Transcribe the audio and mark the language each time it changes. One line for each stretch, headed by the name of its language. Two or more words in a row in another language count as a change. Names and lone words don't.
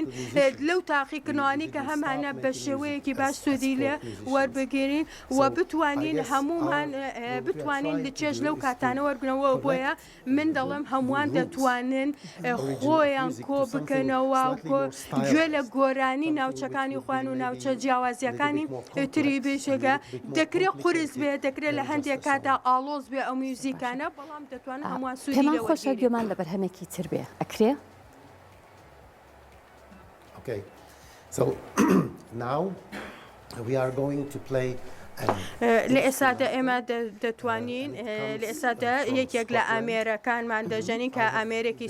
Central Kurdish: لەو تاقیکردنەوەی کە هەمانە بە شێوەیەکی باش سوودی لێ وەربگیرین و بتوانین هەمومان بتوانین لە چێژ لەو کاتانە وەرگنەوە بۆیە من دەڵێم هەمووان دەتوانن خۆیان کۆ بکەنەوە گوێ لە گۆرانی ناوچەکانی خوان و ناوچە جیاوازیەکانی تری بێژێگە دەکرێت قورس بێ دەکرێت لە هەندێک کاتا ئاڵۆز بێ ئەو میوزیکانە بەڵام دەتوانن هەمووان سوودی لێ وەرگیرن. خۆشە گوێمان لە بەرهەمێکی تر بێ ئەکرێ؟
English: Okay, so now we are going to play
Central Kurdish: لە ئێستادا ئێمە دەتوانین لە ئێستادا یەکێک لە ئامێرەکانمان دەژەنین کە ئامێرێکی